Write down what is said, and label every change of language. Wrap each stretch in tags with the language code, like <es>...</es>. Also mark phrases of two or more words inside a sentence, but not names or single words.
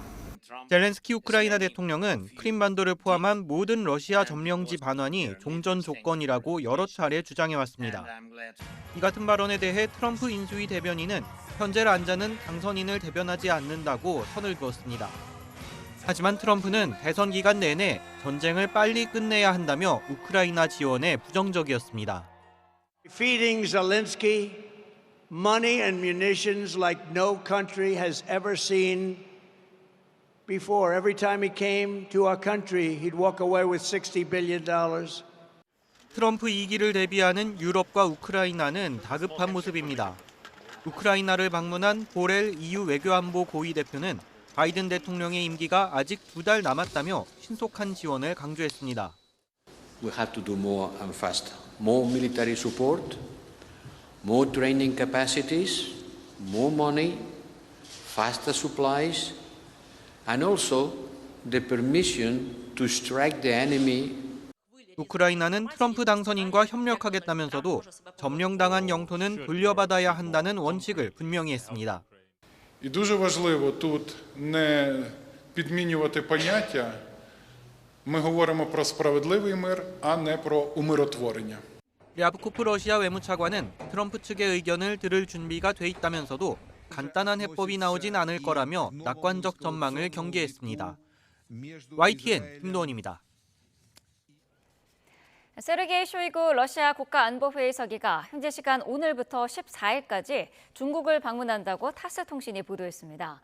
<ko>젤렌스키 우크라이나 대통령은 크림반도를 포함한 모든 러시아 점령지 반환이 종전 조건이라고 여러 차례 주장해왔습니다. 이 같은 발언에 대해 트럼프 인수위 대변인은 현재 란자는 당선인을 대변하지 않는다고 선을 그었습니다. 하지만 트럼프는 대선 기간 내내 전쟁을 빨리 끝내야 한다며 우크라이나 지원에 부정적이었습니다.</ko> <en>Feeding Zelensky money and munitions like no country has ever seen before. Every time he came to our country, he'd walk away with $60 billion.</en> <ko>트럼프 2기를 대비하는 유럽과 우크라이나는 다급한 모습입니다. 우크라이나를 방문한 보렐 EU 외교안보 고위 대표는 바이든 대통령의 임기가 아직 2달 남았다며 신속한 지원을 강조했습니다.</ko> <en>We have to do more and faster. More military support, more training capacities, more money, faster supplies, and also the permission to strike the enemy.</en> <ko>우크라이나는 트럼프 당선인과 협력하겠다면서도 점령당한 영토는 돌려받아야 한다는 원칙을 분명히 했습니다.</ko> <uk>І дуже важливо тут не підмінювати поняття. Ми говоримо про справедливий мир, а не про умиротворення.</uk> <ko>랴브코프 러시아 외무차관은 트럼프 측의 의견을 들을 준비가 돼 있다면서도 간단한 해법이 나오진 않을 거라며 낙관적 전망을 경계했습니다. YTN 김도원입니다. 세르게이 쇼이구 러시아 국가안보회의 서기가 현재 시간 오늘부터 14일까지 중국을 방문한다고 타스 통신이 보도했습니다.</ko>